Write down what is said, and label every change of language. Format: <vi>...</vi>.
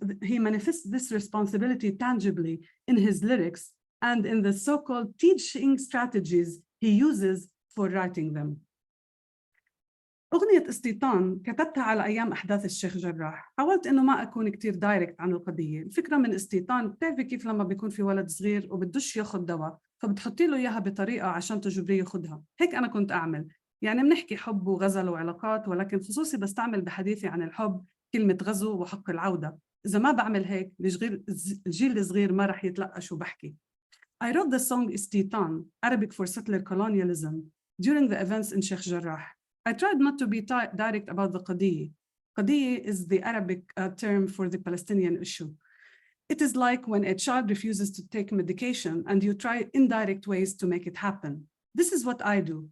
<en>He manifests this responsibility tangibly in his lyrics and in the so-called teaching strategies he uses for writing them.</en> <ar>أغنية استيطان كتبتها على أيام أحداث الشيخ جراح. حاولت إنه ما أكون كتير دايركت عن القضية. الفكرة من استيطان بتعرفي كيف لما بيكون في ولد صغير وبدوش ياخد دواء فبتحطي له إياها بطريقة عشان تجبريه ياخدها. هيك أنا كنت أعمل. يعني بنحكي حب وغزل وعلاقات، ولكن خصوصي بستعمل بحديثي عن الحب كلمة غزو وحق العودة. إذا ما بعمل هيك الجيل الصغير ما رح يتلقى شو بحكي.</ar> <en>I wrote the song استيطان, Arabic for settler colonialism, during the events in Sheikh Jarrah. I tried not to be direct about the qadiyya. Qadiyya is the Arabic term for the Palestinian issue. It is like when a child refuses to take medication and you try indirect ways to make it happen. This is what I do.</en>